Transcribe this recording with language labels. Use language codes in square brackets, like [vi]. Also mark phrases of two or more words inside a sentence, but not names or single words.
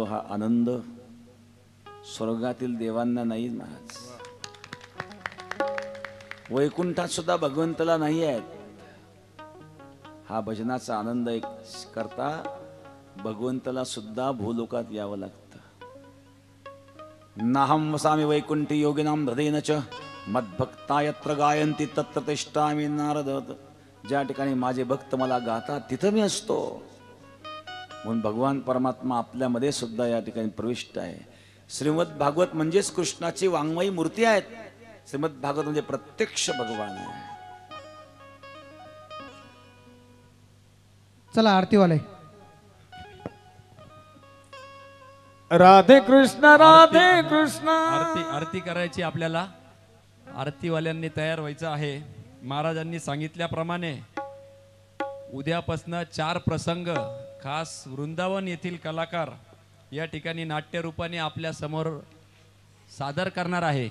[mr] हा आनंद स्वर्गातील देवांना नाही महाराज, वैकुंठात सुद्धा भगवंताला नाही आहेत। हा भजनाचा आनंद एक करता भगवंताला सुद्धा भूलोकात यावं लागतं। [sa] नाहं वसामि वैकुंठी योगिनां हृदयेन च मद्भक्ता यत्र गायन्ति तत्र तिष्ठामि नारद। [mr] ज्या ठिकाणी माझे भक्त मला गातात तिथं मी असतो। म्हणून भगवान परमात्मा आपल्यामध्ये सुद्धा या ठिकाणी प्रविष्ट आहे। श्रीमद भागवत म्हणजेच कृष्णाची वाङ्मयी मूर्ती आहेत। श्रीमद भागवत म्हणजे प्रत्यक्ष भगवान आहे। चला आरती वाले। राधे कृष्ण राधे कृष्ण। आरती करायची आपल्याला। आरतीवाल्यांनी तयार व्हायचं आहे। महाराजांनी सांगितल्याप्रमाणे उद्यापासनं 4 प्रसंग खास वृंदावन येथील कलाकार या ठिकाणी नाट्यरूपाने आपल्या समोर सादर करणार आहे।